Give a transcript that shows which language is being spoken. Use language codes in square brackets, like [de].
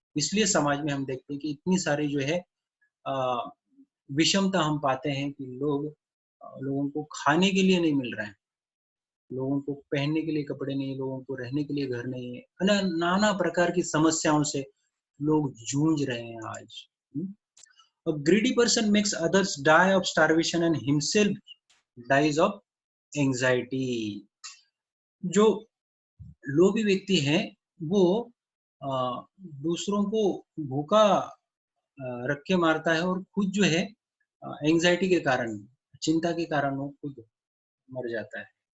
[hi] इसलिए समाज में हम देखते हैं कि इतनी सारी जो है विषमता हम पाते हैं कि लोगों को खाने के लिए नहीं मिल रहा है, लोगों को पहनने के लिए कपड़े नहीं, लोगों को रहने के लिए घर नहीं है, नाना प्रकार की समस्याओं से लोग जूझ रहे हैं आज। [en] A greedy person makes others die of starvation and himself dies of anxiety. [hi] जो लोभी व्यक्ति है वो दूसरों को भूखा रख के मारता है और खुद जो है एंजाइटी के कारण, चिंता के कारण वो खुद मर जाता है।